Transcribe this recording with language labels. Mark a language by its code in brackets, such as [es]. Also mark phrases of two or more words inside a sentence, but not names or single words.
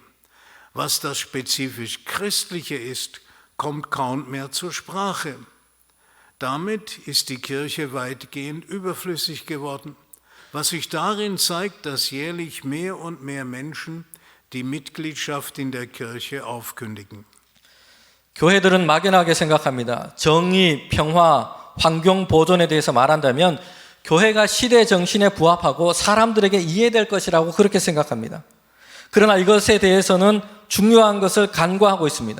[de] Was das spezifisch Christliche ist, kommt kaum mehr zur Sprache. Damit ist die Kirche weitgehend überflüssig geworden, was sich darin zeigt, dass jährlich mehr und mehr Menschen die Mitgliedschaft in der Kirche aufkündigen. [ko] 교회들은 막연하게 생각합니다. 정의, 평화, 환경 보존에 대해서 말한다면 교회가 시대 정신에 부합하고 사람들에게 이해될 것이라고 그렇게 생각합니다. 그러나 이것에 대해서는 중요한 것을 간과하고 있습니다.